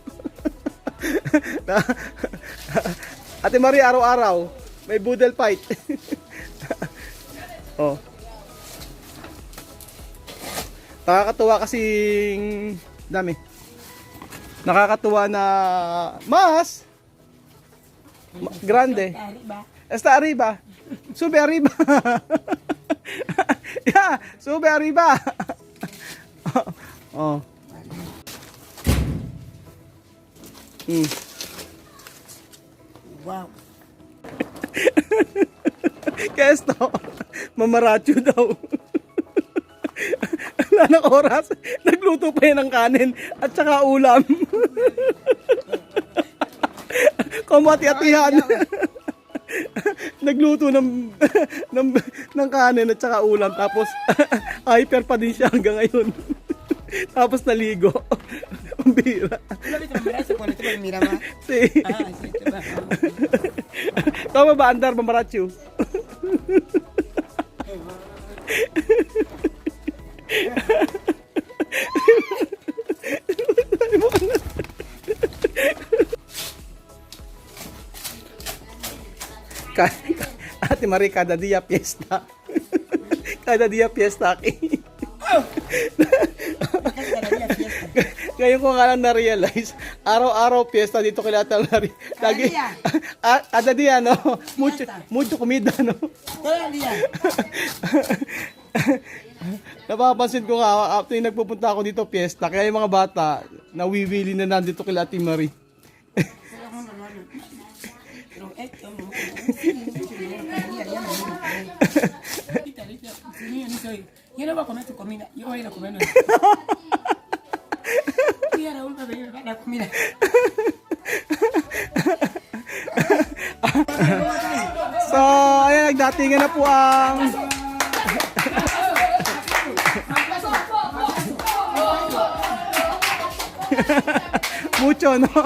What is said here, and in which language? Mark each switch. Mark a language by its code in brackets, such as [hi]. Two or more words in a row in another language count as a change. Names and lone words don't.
[tl] Ate Marie, araw-araw may [en] boodle fight. [tl] Oh. Nakakatuwa kasing dami. Nakakatuwa na mas grande. [es] Arriba. Está arriba. Sube arriba. Yeah, sube arriba. [tl] Oh. Wow. Kaya esto, mamaracho daw. Wala ng oras. Nagluto pa yan ng kanin at saka ulam. Kumati-atihan. Nagluto ng kanin at saka ulam. Tapos, hyper pa din siya hanggang ngayon. Tapos naligo. Ang bira. [es] ¿Lo viste mamaracho cuando te mira más? Sí. Ah, sí, te va. [tl] Tama ba, Andar, mamaracho? Ate Marie, [es] cada día fiesta. Cada día fiesta aquí. [tl] Ngayon ko nga lang na-realize, araw-araw fiesta dito kay Ate Marie. [es] Lagi, kada día, no? Mucho comida, no? Todo el día. [tl] Napapansin ko nga, after yung nagpupunta ako dito fiesta, kaya yung mga bata, nawiwili na nandito kay Ate Marie. [es] Pero esto no. Yo no voy a comer tu comida, yo voy a ir a comer. Y a Raúl va a venir a la comida. [tl] So, ayan, nagdatingan na po ang... [es] Mucho, no?